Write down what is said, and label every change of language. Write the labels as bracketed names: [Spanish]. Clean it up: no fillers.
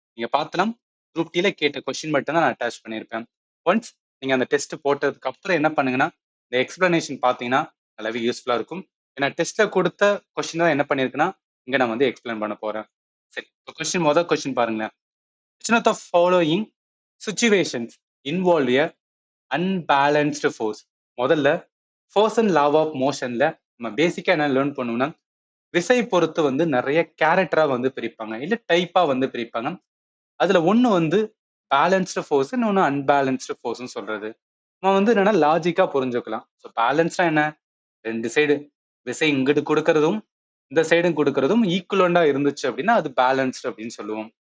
[Tamil] நீங்க பார்த்தலாம், குரூப் டில கேட்ட கொஸ்டின் மட்டும் தான் நான் அட்டாச் பண்ணியிருப்பேன். ஒன்ஸ் நீங்க அந்த டெஸ்ட் போட்டதுக்கு அப்புறம் என்ன பண்ணுங்கன்னா, இந்த எக்ஸ்பிளனேஷன் பார்த்தீங்கன்னா நல்லாவே யூஸ்ஃபுல்லா இருக்கும். ஏன்னா டெஸ்ட்ல கொடுத்த கொஸ்டின் தான் என்ன பண்ணிருக்குன்னா இங்க நான் வந்து எக்ஸ்பிளைன் பண்ண போறேன். சரி, இப்போ கொஸ்டின் முதல் கொஸ்டின் பாருங்களேன். [English] which one of the following situations involve a unbalanced force? [Tamil] முதல்ல ஃபோர்ஸ் அண்ட் லா ஆஃப் மோஷன்ல நம்ம பேசிக்கா என்ன லேர்ன் பண்ணணும்னா, விசை பொறுத்து வந்து நிறைய கேரக்டரா வந்து பிரிப்பாங்க, இல்ல டைப்பா வந்து பிரிப்பாங்க. அதுல ஒண்ணு வந்து பேலன்ஸ்டு ஃபோர்ஸ், இன்னொன்னு அன்பேலன்ஸ்டு ஃபோர்ஸ்னு சொல்றது. நம்ம வந்து என்னன்னா லாஜிக்கா புரிஞ்சுக்கலாம். ஸோ பேலன்ஸ்டா என்ன, ரெண்டு சைடு விசை இங்கிட்டு கொடுக்கறதும் இந்த சைடும் கொடுக்கறதும் ஈக்குவலண்டா இருந்துச்சு அப்படின்னா அது பேலன்ஸ்டு அப்படின்னு சொல்லுவோம்.